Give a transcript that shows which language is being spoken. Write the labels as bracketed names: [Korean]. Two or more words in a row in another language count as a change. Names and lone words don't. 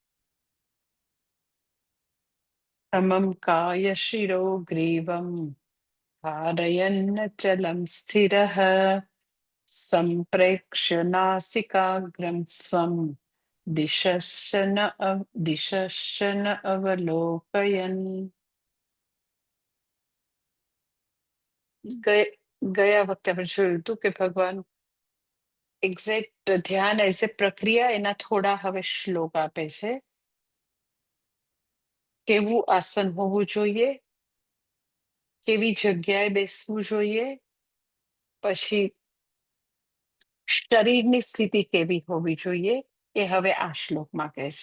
[Sanskrit] समं काय शिरो ग्रीवं धारयन्नचलं स्थिरः सम्प्रेक्ष्य नासिकाग्रं स्वं दिशश्च न अवलोकयन्। [Gujarati] ગયા વખતે આપણે જોયું હતું કે ભગવાન એક્ઝેક્ટ ધ્યાન [English] as a [Gujarati] પ્રક્રિયા એના થોડા હવે શ્લોક આપે છે. કેવું આસન હોવું જોઈએ, કેવી જગ્યાએ બેસવું જોઈએ, પછી શરીરની સ્થિતિ કેવી હોવી જોઈએ એ હવે આ શ્લોકમાં કહે છે.